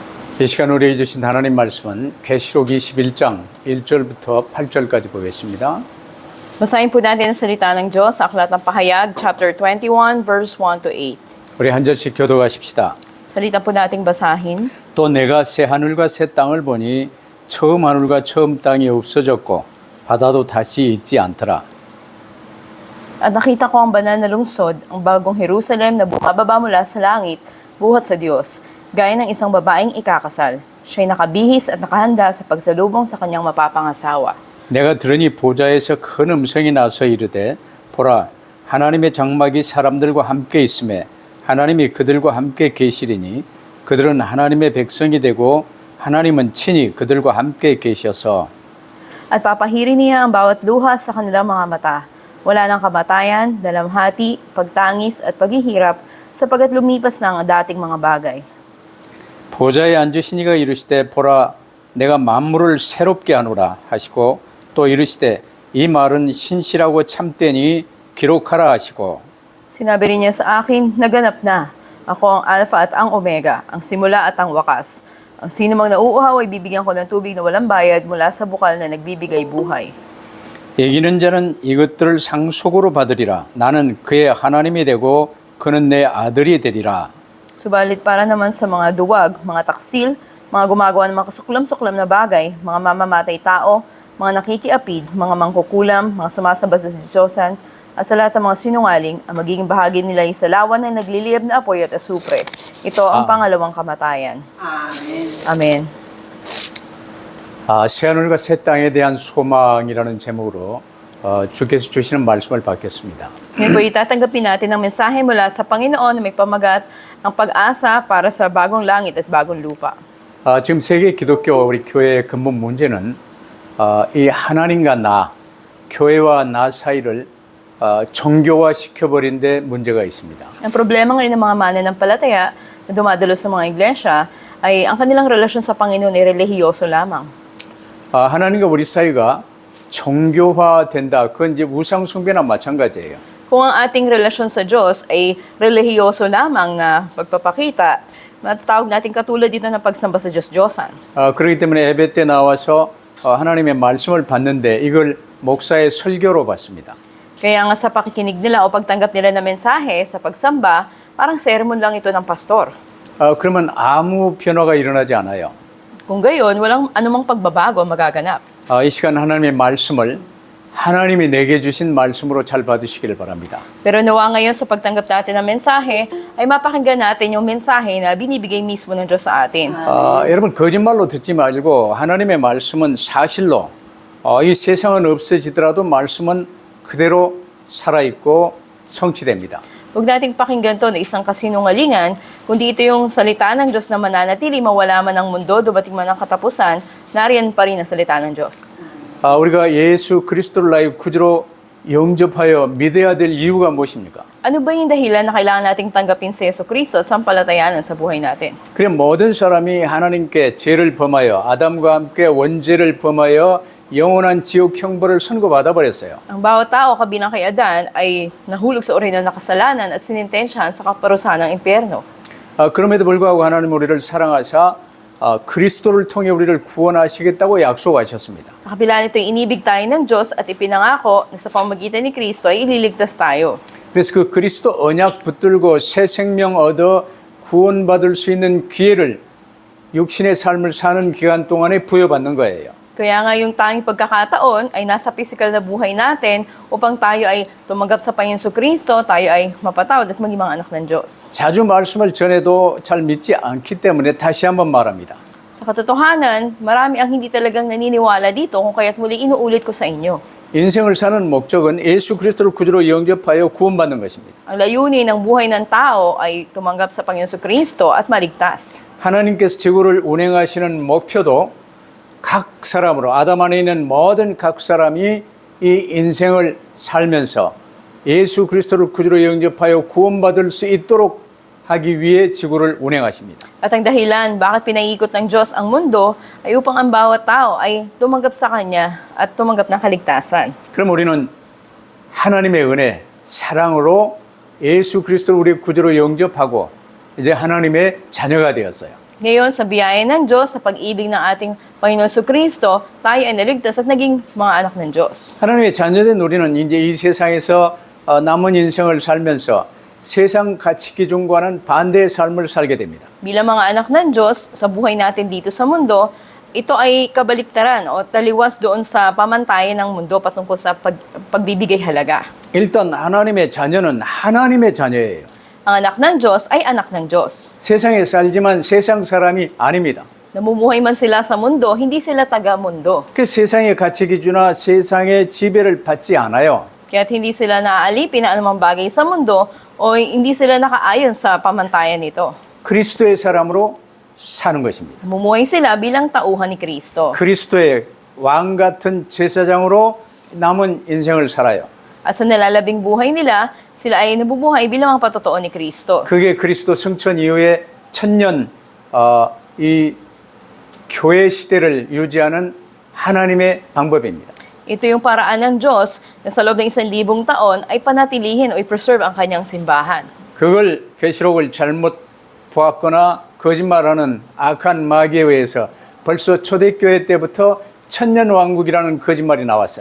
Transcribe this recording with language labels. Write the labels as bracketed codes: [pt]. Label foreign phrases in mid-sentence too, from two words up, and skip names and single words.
[ko] 이 시간 우리에게 주신 하나님 말씀은 계시록 21장 1절부터 8절까지 보겠습니다. [tl] Basahin po natin ang salita ng Diyos sa Aklat ng Pahayag, [en] chapter 21, verse 1 to 8. [ko] 우리 한 절씩 교독하십시다. [tl] Salita po nating basahin. [ko] 또 내가 새 하늘과 새 땅을 보니 처음 하늘과 처음 땅이 없어졌고 바다도 다시 있지 않더라. [tl] At nakita ko ang banal na lungsod, ang bagong Jerusalem na bumababa mula sa langit, buhat sa Diyos, gaya ng isang babaeng ikakasal. Siya'y nakabihis at nakahanda sa pagsalubong sa kanyang mapapangasawa. [ko] 내가 들으니 보좌에서 큰 음성이 나서 이르되 보라 하나님의 장막이 사람들과 함께 있음에 하나님이 그들과 함께 계시리니 그들은 하나님의 백성이 되고 하나님은 친히 그들과 함께 계셔서 [tl] At papahirin niya ang bawat luha sa kanilang mga mata. Wala ng kamatayan, dalamhati, pagtangis at paghihirap sapagkat lumipas na ang dating mga bagay. [ko] 보좌에 앉으신 이가 이르시되 보라 내가 만물을 새롭게 하노라 하시고 또 이르시되 이 말은 신실하고 참되니 기록하라 하시고 [tl] Sinabi rin niya sa akin, naganap na. Ako ang Alpha at ang Omega, ang simula at ang wakas. Ang sino mang nauuhaw ay bibigyan ko ng tubig na walang bayad mula sa bukal na nagbibigay buhay. [ko] 이기는 자는 이것들을 상속으로 받으리라 나는 그의 하나님이 되고 그는 내 아들이 되리라. [tl] Subalit para naman sa mga duwag, mga taksil, mga gumagawa ng mga kasuklam-suklam na bagay, mga mamamatay tao, mga nakikiapid, mga mangkukulam, mga sumasamba sa Diyosan, at sa lahat ng mga sinungaling, ang magiging bahagi nila ay sa lawan ng nagliliyab na apoy at asupre. Ito ang pangalawang kamatayan. Amen. [ko] 새 하늘과 새 땅에 대한 소망이라는 제목으로 주께서 주시는 말씀을 받겠습니다. [tl] Ngayon po itatanggapin natin ang mensahe mula sa Panginoon na may pamagat ang pag-asa para sa bagong langit at bagong lupa. [ko] 지금 세계 기독교 우리 교회의 근본 문제는 이 하나님과 나, 교회와 나 사이를 정교화 시켜버린 데 문제가 있습니다. [tl] Ang problema ngayon ng mga mananampalataya na dumadalo sa mga iglesia ay ang kanilang relasyon sa Panginoon ay relihiyoso lamang. [ko] 하나님과 우리 사이가 정교화된다. 그건 이제 우상 숭배나 마찬가지예요. [tl] Kung ang ating relasyon sa Diyos ay relihiyoso lamang na pagpapakita, matatawag natin katulad dito na pagsamba sa Diyos-Diyosan. [ko] 그렇기 때문에 예배 때 나와서 하나님의 말씀을 받는데 이걸 목사의 설교로 받습니다. [tl] Kaya nga sa pakikinig nila o pagtanggap nila ng mensahe sa pagsamba, parang sermon lang ito ng pastor. [ko] 그러면 아무 변화가 일어나지 않아요. [tl] Kung gayon, walang anumang pagbabago magaganap. [ko] 이 시간 하나님의 말씀을 하나님이 내게 주신 말씀으로 잘 받으시기를 바랍니다. [tl] Pero nawa ngayon sa pagtanggap natin ng mensahe, ay mapakinggan natin yung mensahe na binibigay mismo ng Diyos sa atin. [ko] 여러분 거짓말로 듣지 말고 하나님의 말씀은 사실로 이 세상은 없어지더라도 말씀은 그대로 살아있고 성취됩니다. [tl] Huwag nating pakinggan to na isang kasinungalingan, kundi ito yung salita ng Diyos na mananatili, mawala man ang mundo, dumating man ang katapusan, nariyan pa rin ang salita ng Diyos. [ko] 우리가 예수 그리스도를 나의 구주로 영접하여 믿어야 될 이유가 무엇입니까? [tl] Ano ba yung dahilan na kailangan nating tanggapin si Yesu Cristo at sampalatayanan sa buhay natin? [ko] 그래 모든 사람이 하나님께 죄를 범하여 아담과 함께 원죄를 범하여 영원한 지옥 형벌을 선고받아 버렸어요. [tl] Ang bawat tao kabilang kay Adan ay nahulog sa uri ng nakasalanan at sinintensyahan sa kaparusahan ng impyerno. [ko] 그럼에도 불구하고 하나님 우리를 사랑하사 그리스도를 통해 우리를 구원하시겠다고 약속하셨습니다. [tl] Sa kabila nito, inibig tayo ng Diyos at ipinangako na sa pamamagitan ni Kristo ay ililigtas tayo. [ko] 그래서 그 그리스도 언약 붙들고 새 생명 얻어 구원받을 수 있는 기회를 육신의 삶을 사는 기간 동안에 부여받는 거예요. [tl] Kaya nga yung tanging pagkakataon ay nasa physical na buhay natin upang tayo ay tumanggap sa Panginoon Kristo, tayo ay mapatawad at maging mga anak ng Diyos. [ko] 자주 말씀을 전해도 잘 믿지 않기 때문에 다시 한번 말합니다. [tl] Sa katotohanan, marami ang hindi talagang naniniwala dito kung kaya't muli inuulit ko sa inyo. [ko] 인생을 사는 목적은 예수 그리스도를 구주로 영접하여 구원받는 것입니다. [tl] Ang layunin ng buhay ng tao ay tumanggap sa Panginoon Kristo at maligtas. [ko] 하나님께서 지구를 운행하시는 목표도 각 사람으로 아담 안에 있는 모든 각 사람이 이 인생을 살면서 예수 그리스도를 구주로 영접하여 구원받을 수 있도록 하기 위해 지구를 운행하십니다. [tl] At ang dahilan bakit pinaiikot ng Diyos ang mundo ay upang ang bawat tao ay tumanggap sa Kanya at tumanggap ng kaligtasan. [ko] 그럼 우리는 하나님의 은혜, 사랑으로 예수 그리스도를 우리 구주로 영접하고 이제 하나님의 자녀가 되었어요. [tl] Ngayon, sa biyaya ng Diyos, sa pag-ibig ng ating Panginoon Kristo, tayo ay naligtas at naging mga anak ng Diyos. [ko] 하나님의 자녀된 우리는 이제 이 세상에서 남은 인생을 살면서 세상 가치 기준과는 반대의 삶을 살게 됩니다. [tl] Bilang mga anak ng Diyos, sa buhay natin dito sa mundo, ito ay kabaliktaran o taliwas doon sa pamantayan ng mundo patungkol sa pagbibigay halaga. [ko] 일단 하나님의 자녀는 하나님의 자녀예요. [tl] Ang anak ng Diyos ay anak ng Diyos. [ko] 세상에 살지만 세상 사람이 아닙니다. [tl] Namumuhay man sila sa mundo, hindi sila taga-mundo. [ko] 그 세상의 가치 기준이나 세상의 지배를 받지 않아요. [tl] Kaya't hindi sila naaalipin na anumang bagay sa mundo o hindi sila nakaayon sa pamantayan nito. [ko] 그리스도의 사람으로 사는 것입니다. [tl] Namumuhay sila bilang tauhan ni Kristo. [ko] 그리스도의 왕 같은 제사장으로 남은 인생을 살아요. [tl] At sa nalalabing buhay nila, sila ay nabubuhay bilang ang patotoo ni Kristo. [ko] 그게 그리스도 승천 이후에 천년 이 교회 시대를 유지하는 하나님의 방법입니다. [tl] Ito yung paraan ng Diyos na sa loob ng 1,000 taon ay panatilihin o i-preserve ang kanyang simbahan. [ko] 그걸 계시록을 잘못 보았거나 거짓말하는 악한 마귀에 의해서 벌써 초대교회 때부터 천년왕국이라는 거짓말이 나왔어요.